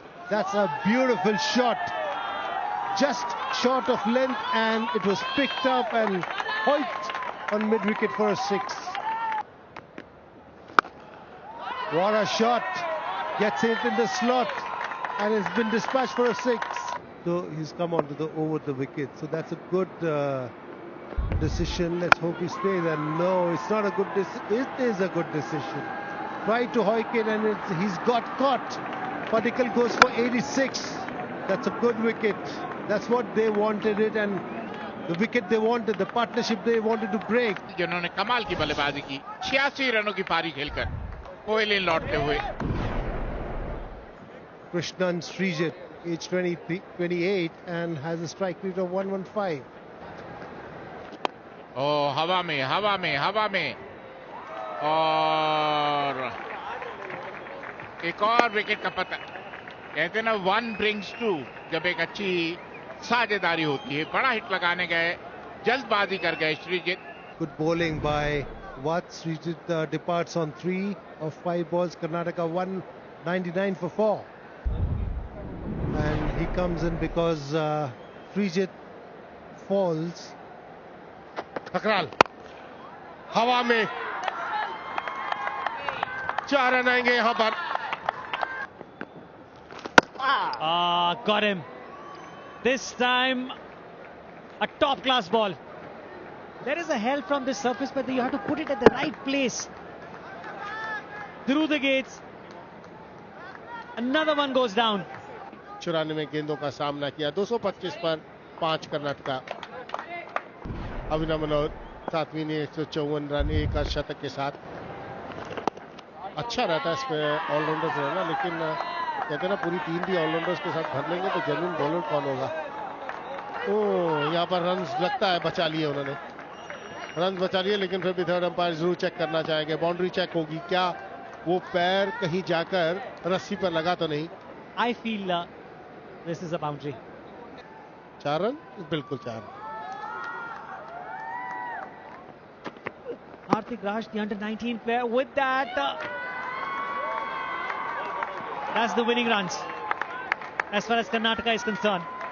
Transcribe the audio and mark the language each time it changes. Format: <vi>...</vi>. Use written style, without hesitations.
<en>That's a beautiful shot. Just short of length and it was picked up and hoiked on mid-wicket for a 6. What a shot. Gets it in the slot and it's been dispatched for a 6. So he's come onto the over the wicket. So that's a good decision. Let's hope he stays. And no, it's not a good decision. It is a good decision. Tried to hoik it and he's got caught. Padikkal goes for 86. That's a good wicket. That's what they wanted it, and the wicket they wanted, the partnership they wanted to break.</en> <hi>जिन्होंने कमाल की बल्लेबाजी की, 86 रनों की पारी खेलकर कोहली लौटते हुए.</hi> <en>Krishnan Srijit, age 28 and has a strike rate of 115.</en> <hi>Oh, हवा में और एक और विकेट का पता. कहते हैं ना,</hi> <en>1 brings 2.</en> <hi>जब एक अच्छी साझेदारी होती है. बड़ा हिट लगाने गए, जल्दबाजी कर गए Sreejith.</hi> <en>Good bowling by Watt. Srijit departs on 3 of 5 balls. Karnataka 199 for 4. And he comes in because Srijit falls.</en> <hi>टकराल हवा में 4 रन आएंगे यहां पर.</hi> <en>Got him. This time a top class ball. There is a help from this surface, but you have to put it at the right place. Through the gates. Another one goes down.</en> <hi>94 गेंदों का सामना किया. 225 पर 5 कर्नाटका. अभिनव मनोहर 7वीं ने 154 run, एक शतक के साथ. अच्छा रहता है इसमें ऑलराउंडर्स रहना, लेकिन कहते हैं ना, पूरी टीम भी ऑलराउंडर्स के साथ भर लेंगे तो जेन्युइन बॉलर कौन होगा. यहाँ पर रन लगता है बचा लिए उन्होंने. रन बचा लिए, लेकिन फिर भी थर्ड अंपायर जरूर चेक करना चाहेंगे. बाउंड्री चेक होगी. क्या वो पैर कहीं जाकर रस्सी पर लगा तो नहीं?</hi> <en>I feel this is a boundary.</en> <hi>4 run, बिल्कुल 4 run.</hi> <en>Hardik Raj, the under-19 player, with that, that's the winning runs as far as Karnataka is concerned.</en>